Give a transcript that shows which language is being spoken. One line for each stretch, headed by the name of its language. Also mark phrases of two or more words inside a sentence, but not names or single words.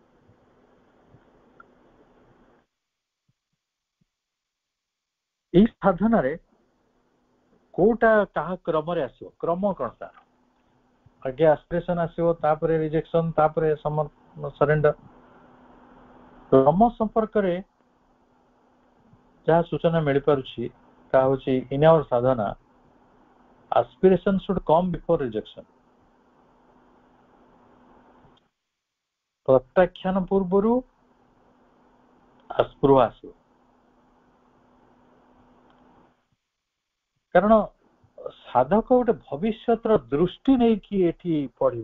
Odia: ଏଇ ସାଧନାରେ କୋଉଟା କାହା କ୍ରମରେ ଆସିବ? କ୍ରମ କଣ ତାର? ଆଗେ ଆସ୍ପିରେସନ ଆସିବ, ତାପରେ ରିଜେକ୍ସନ, ତାପରେ ସରେଣ୍ଡର। କ୍ରମ ସମ୍ପର୍କରେ ଯାହା ସୂଚନା ମିଳିପାରୁଛି ତାହା ହଉଛି
English: in our sadhana aspiration should come before rejection.
Odia: ପ୍ରତ୍ୟାଖ୍ୟାନ ପୂର୍ବରୁ ଆସ୍ପୃହା ଆସିବ। କାରଣ ସାଧକ ଗୋଟେ ଭବିଷ୍ୟତର ଦୃଷ୍ଟି ନେଇକି ଏଠି ପଢିବ।